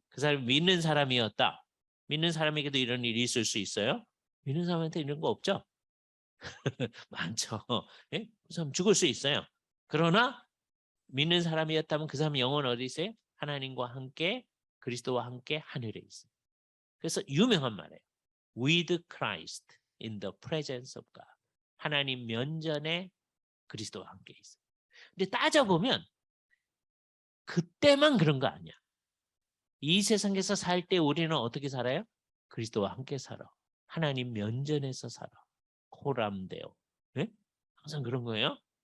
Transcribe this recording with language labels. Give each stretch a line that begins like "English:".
Korean: 그 사람이 믿는 사람이었다. 믿는 사람에게도 이런 일이 있을 수 있어요? 믿는 사람한테 이런 거 없죠? 많죠. 네? 그 사람 죽을 수 있어요. 그러나 믿는 사람이었다면 그 사람 영혼은 어디 있어요? 하나님과 함께 그리스도와 함께 하늘에 있어요. 그래서 유명한 말이에요.
English: With Christ in the presence of God.
Korean: 하나님 면전에 그리스도와 함께 있어요. 근데 따져보면 그때만 그런 거 아니야. 이 세상에서 살 때 우리는 어떻게 살아요? 그리스도와 함께 살아. 하나님 면전에서 살아. 코람데오. 네? 항상 그런 거예요.